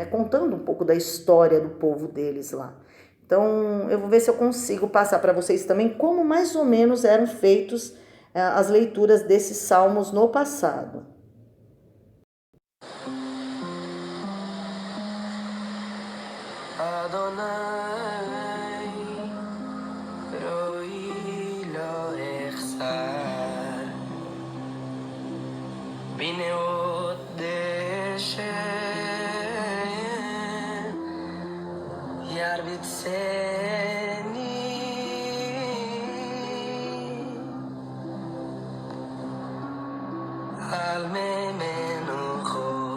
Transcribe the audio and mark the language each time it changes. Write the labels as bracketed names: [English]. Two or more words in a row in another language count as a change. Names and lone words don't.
[Portuguese] Contando um pouco da história do povo deles lá. Então, eu vou ver se eu consigo passar para vocês também como mais ou menos eram feitos as leituras desses salmos no passado. [Hebrew] Adonai, רועי לא אחסר, בנאות דשא ירביצני על מי מנוחות,